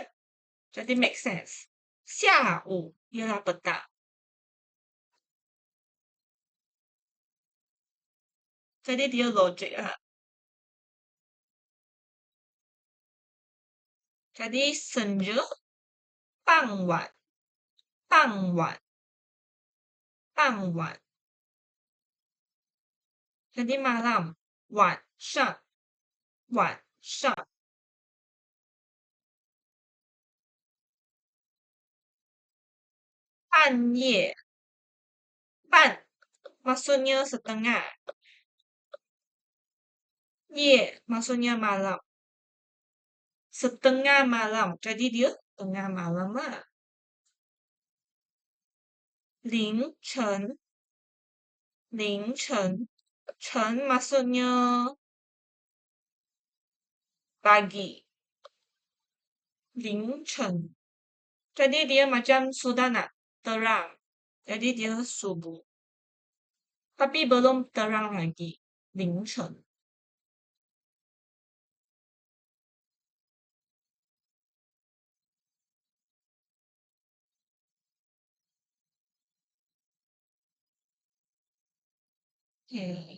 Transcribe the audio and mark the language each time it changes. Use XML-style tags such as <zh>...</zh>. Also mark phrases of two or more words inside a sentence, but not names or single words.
<ms>Jadi</ms> <en>make sense.</en> <ms>下午 ialah petang. Jadi dia logik lah. Jadi senja,</ms> <zh>傍晚，傍晚，傍晚。</zh> <ms>Jadi malam,</ms> <zh>晚上，晚上。半夜，半</zh> <ms>maksudnya setengah. 夜 maksudnya malam. Setengah malam. Jadi dia tengah malam lah.</ms> <zh>凌晨，凌晨，晨</zh> <ms>maksudnya pagi.</ms> <zh>凌晨.</zh> <ms>Jadi dia macam sudah nak terang. Jadi dia subuh. Tapi belum terang lagi.</ms> <zh>凌晨.</zh> <ms>Okay.</ms>